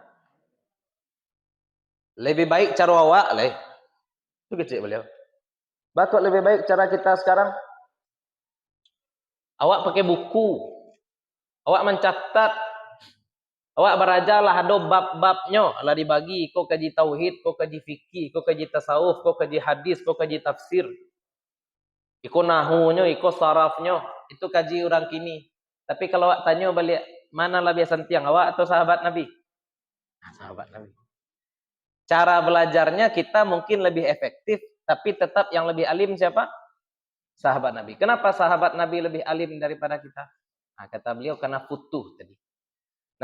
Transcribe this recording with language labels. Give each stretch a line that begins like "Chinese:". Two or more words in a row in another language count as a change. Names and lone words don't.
Indonesian: Lebih baik cara awak lah. Itu kecil beliau. Batuk lebih baik cara kita sekarang. Awak pakai buku. Awak mencatat. Awak berajalah ada bab-babnya. Lah dibagi. Kau kaji tauhid, kau kaji fikih, kau kaji tasawuf, kau kaji hadis, kau kaji tafsir.
Minangkabau: Iko nahunya, iko sarafnya.
Indonesian: Itu kaji orang kini. Tapi kalau awak tanya balik, mana lebih sentiang? Awak atau sahabat Nabi? Sahabat Nabi. Cara belajarnya kita mungkin lebih efektif, tapi tetap yang lebih alim siapa? Sahabat Nabi. Kenapa sahabat Nabi lebih alim daripada kita? Nah, kata beliau karena futuh tadi.